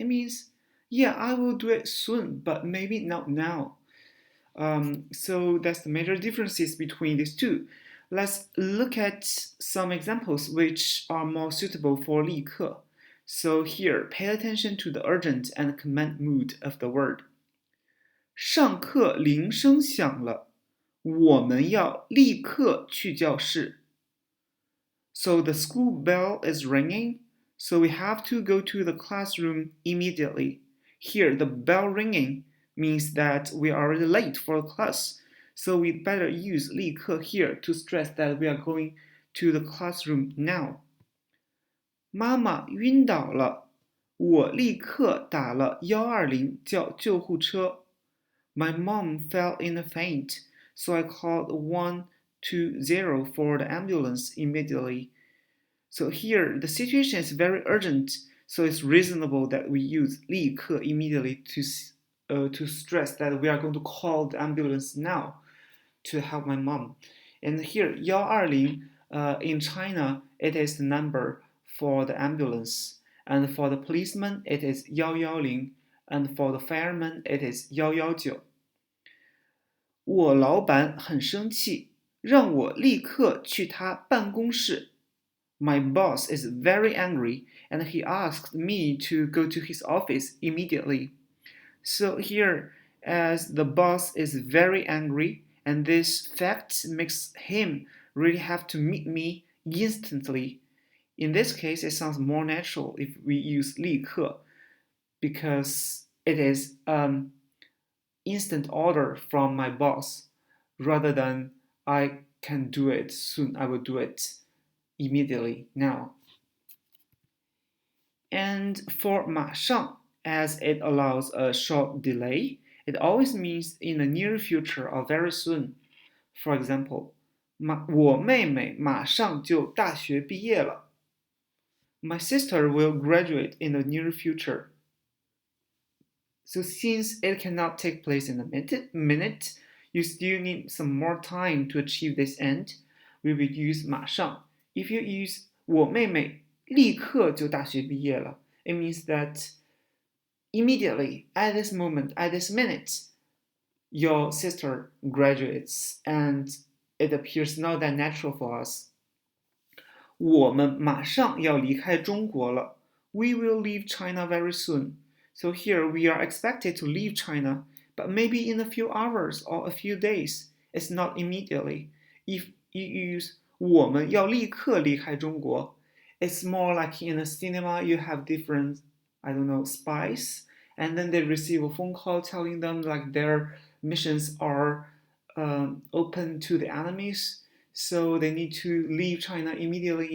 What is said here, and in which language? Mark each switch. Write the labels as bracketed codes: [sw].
[en] It means, yeah, I will do it soon, but maybe not now. So that's the major differences between these two. Let's look at some examples which are more suitable for 立刻. So here, pay attention to the urgent and command mood of the word. [zh] 上课铃声响了，我们要立刻去教室。 [en] So the school bell is ringing, so we have to go to the classroom immediately. Here, the bell ringing means that we are already late for class, so we better use 立刻 here to stress that we are going to the classroom now. [zh] 妈妈晕倒了，我立刻打了120叫救护车。 [en] My mom fell in a faint, so I called 120 for the ambulance immediately. So here, the situation is very urgent, so it's reasonable that we use 立刻 immediately to stress that we are going to call the ambulance now to help my mom. And here, 120, in China, it is the number for the ambulance. And for the policeman, it is 110. And for the fireman, it is 119. [zh] 我老板很生气，让我立刻去他办公室。 [en] My boss is very angry, and he asked me to go to his office immediately. So here, as the boss is very angry, and this fact makes him really have to meet me instantly. In this case, it sounds more natural if we use 立刻, because it is instant order from my boss, rather than I can do it soon, I will do it immediately now. And for 马上, as it allows a short delay, it always means in the near future or very soon. For example, [zh] 我妹妹马上就大学毕业了。 [en] My sister will graduate in the near future. So since it cannot take place in a minute, you still need some more time to achieve this end. We will use 马上. If you use [zh] 我妹妹立刻就大学毕业了, [en] it means that immediately, at this moment, at this minute, your sister graduates, and it appears not that natural for us. [zh] 我们马上要离开中国了. [en] We will leave China very soon. So here we are expected to leave China, but maybe in a few hours or a few days. It's not immediately. If you use [zh] 我们要立刻离开中国, [en] it's more like in a cinema you have different, spies, and then they receive a phone call telling them like their missions are open to the enemies, so they need to leave China immediately.